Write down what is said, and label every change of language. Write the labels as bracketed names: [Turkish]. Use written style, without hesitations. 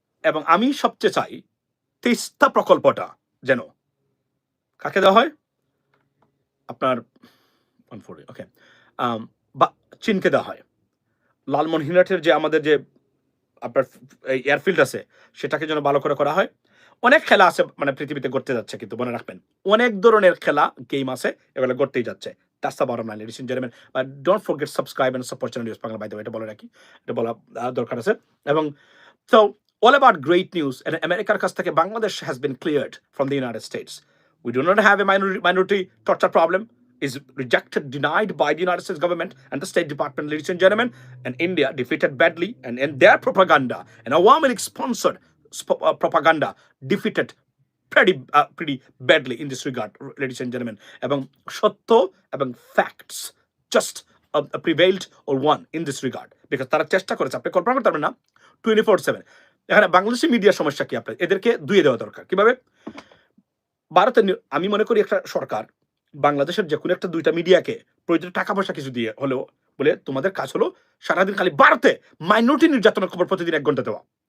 [Bangla] এবং আমি সবচেয়ে চাই তিস্তা প্রকল্পটা যেন কাকে দেওয়া হয়, আপনার ওকে বা চীনকে দেওয়া হয়। লালমনিরহাটের যে আমাদের যে আপনার এয়ারফিল্ড আছে, সেটাকে যেন ভালো করে করা হয়। অনেক খেলা আছে মানে পৃথিবীতে ঘটতে যাচ্ছে, কিন্তু মনে রাখবেন অনেক ধরনের খেলা গেম আছে, এগুলো ঘটতেই যাচ্ছে। [English] That's the bottom line, ladies and gentlemen. But don't forget subscribe and support channel News Bangla, by the way, [Bangla] এটা বলে রাখি, এটা বলা দরকার আছে। [English] এবং so all about great news, and [Bangla] আমেরিকার কাছ থেকে Bangladesh [English] has been cleared from the United States. We do not have a minority torture problem, is rejected, denied by the United States government and the State Department, ladies and gentlemen. And India defeated badly, and their propaganda and Awami League sponsored propaganda defeated pretty badly in this regard, ladies and gentlemen. [Bangla] এবং সত্য এবং [English] facts just prevailed or won in this regard, because [Bangla] তারা চেষ্টা করেছে, আপনি কল্পনা করতে পারবেন না, 24/7। এখানে বাংলাদেশি মিডিয়ার সমস্যা কি, আপনার এদেরকে দুয়ে দেওয়া দরকার। কিভাবে? ভারতের আমি মনে করি একটা সরকার বাংলাদেশের যে কোনো একটা দুইটা মিডিয়াকে প্রয়োজন টাকা পয়সা কিছু দিয়ে হলেও বলে, তোমাদের কাজ হলো সারাদিন খালি ভারতে মাইনরিটি নির্যাতনের খবর প্রতিদিন 1 ঘন্টা দেওয়া।